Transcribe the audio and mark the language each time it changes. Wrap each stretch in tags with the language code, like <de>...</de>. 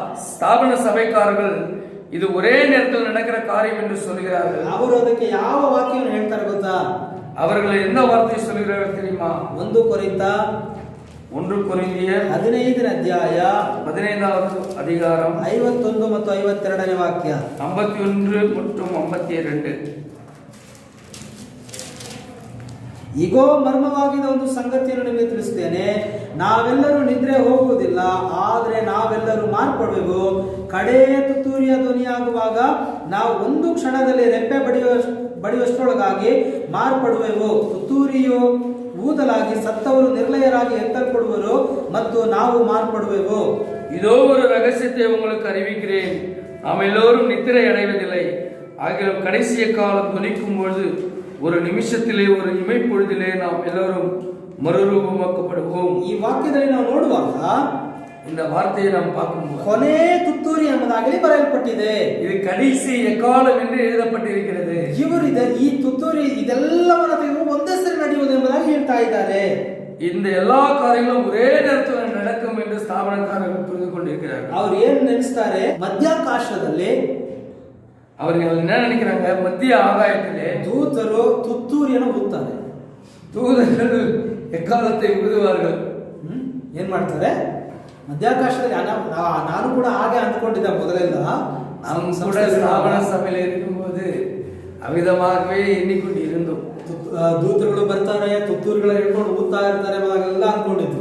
<ta>ஸ்தாபன சபைக்காரர்கள் இது ஒரೇ நேரத்தில் நடக்கிற காரியம் என்று சொல்கிறார்கள்.</ta> <kn>ಅವರು ಅದಕ್ಕೆ ಯಾವ ವಾಕ್ಯವನ್ನು ಹೇಳ್ತಾರೆ ಗೊತ್ತಾ?</kn> <ta>அவர்கள் என்ன வார்த்தை சொல்கிறார்கள் தெரியுமா?</ta> <kn>1 ಕೊರಿಂಥ 15ನೇ ಅಧ್ಯಾಯ</kn> <ta>15வது அதிகாரம்</ta> <kn>51 ಮತ್ತು 52ನೇ ವಾಕ್ಯ.</kn> <ta>51 மற்றும் 52.</ta> <kn>ಈಗೋ ಮರ್ಮವಾಗಿದ ಒಂದು ಸಂಗತಿಯನ್ನು ನಿಮಗೆ ತಿಳಿಸುತ್ತೇನೆ. ನಾವೆಲ್ಲರೂ ನಿದ್ರೆ ಹೋಗುವುದಿಲ್ಲ, ಆದರೆ ನಾವೆಲ್ಲರೂ ಮಾರ್ಪಡುವೆವು. ಕಡೆಯ ತುತ್ತೂರಿಯ ಧ್ವನಿಯಾಗುವಾಗ ನಾವು ಒಂದು ಕ್ಷಣದಲ್ಲಿ ರೆಪ್ಪೆ ಬಡಿಯುವಷ್ಟರೊಳಗಾಗಿ ಮಾರ್ಪಡುವೆವು. ತುತ್ತೂರಿಯು ಊದಲಾಗಿ ಸತ್ತವರು ನಿರ್ಲಯರಾಗಿ ಎತ್ತಲ್ಪಡುವರು ಮತ್ತು ನಾವು ಮಾರ್ಪಡುವೆವು.</kn> <ta>இதோ ஒரு ரகசியத்தை உங்களுக்கு அறிவிக்கிறேன். நாம் எல்லோரும் நித்திரை அடைவதில்லை, ஆகிலும் கடைசிய காலம் துணிக்கும் பொழுது ஒரு நிமிஷத்திலே ஒரு இமைப்பொழுதிலே நாம்</ta> <kn>ಎಲ್ಲರೂ</kn> <ta>ಮರುರೂಪಮಾಕப்படுவோம்.</ta> <kn>ಈ ವಾಕ್ಯದಲ್ಲಿ ನಾವು ನೋಡುವಾಗ</kn> <ta>இந்த வார்த்தையை நாம் பார்க்கும்போது</ta> <kn>ಕೊನೆ ತುತ್ತೂರಿ ಎಂಬುದಾಗಲಿ ಬರೆಯಲ್ಪಟ್ಟಿದೆ.</kn> <ta>இது கடைசி எக்காலம் என்று எழுதப்பட்டிருக்கிறது.</ta> <kn>ಈ ತುತ್ತೂರಿ ಇದೆಲ್ಲವನ್ನ ತೆಗೆದು ಒಂದೇ ಸರಿ ನಡೆಯುವುದು ಎಂಬುದಾಗಿ ಹೇಳ್ತಾ ಇದ್ದಾರೆ.</kn> <ta>இந்த எல்லா காரியங்களும் ஒரே நேரத்தில் நடக்கும் என்று ஸ்தாபனக்காரர்கள் புரிந்து கொண்டிருக்கிறார்கள்.</ta> <kn>ಅವರು ಏನು ನೆನೆಸ್ತಾರೆ, ಮಧ್ಯಾಕಾಶದಲ್ಲಿ</kn> <ta>அவர்கள் என்ன நினைக்கிறாங்க, மத்திய ஆகாயத்திலே</ta> <kn>ದೂತರು ತುತ್ತೂರಿಯನ್ನು ಊದ್ತಾರೆ.</kn> <ta>தூதர்கள் எக்காலத்தை ஊதுவார்கள்.</ta> <kn>ಏನ್ ಮಾಡ್ತಾರೆ, ಮಧ್ಯಾಕಾಶದಲ್ಲಿ ನಾನು ಕೂಡ ಹಾಗೆ ಅಂದ್ಕೊಂಡಿದ್ದೆ ಮೊದಲೆಲ್ಲ.</kn> <ta>நாம் கூட ஸ்தாபன சபையில் இருக்கும்போது அவிதமாகவே எண்ணிக்கொண்டு இருந்தோம்.</ta> <kn>ದೂತರುಗಳು ಬರ್ತಾರೆ, ತುತ್ತೂರುಗಳ ಹಿಡ್ಕೊಂಡು ಊದ್ತಾ ಇರ್ತಾರೆ ಎಲ್ಲ ಅಂದ್ಕೊಂಡಿದ್ವಿ.</kn>